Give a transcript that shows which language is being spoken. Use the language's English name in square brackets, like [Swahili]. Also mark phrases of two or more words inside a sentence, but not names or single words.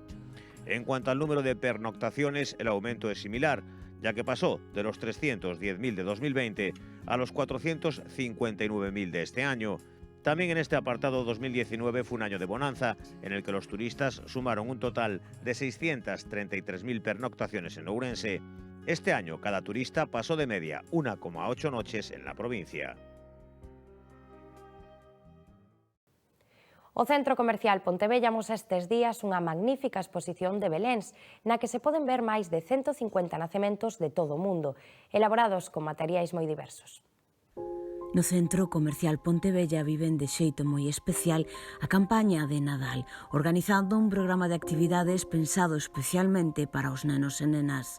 [Spanish] En cuanto al número de pernoctaciones, el aumento es similar, ya que pasó de los 310.000 de 2020 a los 459.000 de este año. También en este apartado 2019 fue un año de bonanza, en el que los turistas sumaron un total de 633.000 pernoctaciones en Ourense. Este año cada turista pasó de media 1,8 noches en la provincia. [Galician] O Centro Comercial Pontevella amosa estes días unha magnífica exposición de beléns, na que se poden ver máis de 150 nacementos de todo o mundo, elaborados con materiais moi diversos. No Centro Comercial Pontevella viven de xeito moi especial a campaña de Nadal, organizando un programa de actividades pensado especialmente para os nenos e nenas.